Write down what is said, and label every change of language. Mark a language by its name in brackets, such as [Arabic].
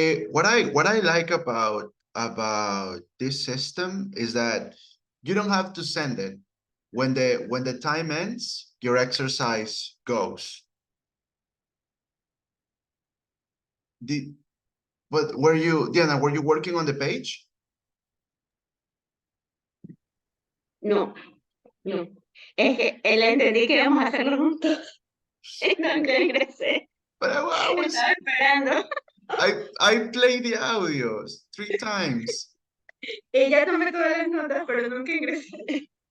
[English] What I like about this system is that you don't have to send it. When the time ends, your exercise goes. But Diana, were you working on the page? No, no. [Spanish] Es que él entendí que íbamos a hacerlo juntos. Entonces ingresé. [English] But I was [Spanish] Estaba esperando. [English] I played the audios 3 times. [Spanish] Y ya tomé todas las notas, pero nunca ingresé.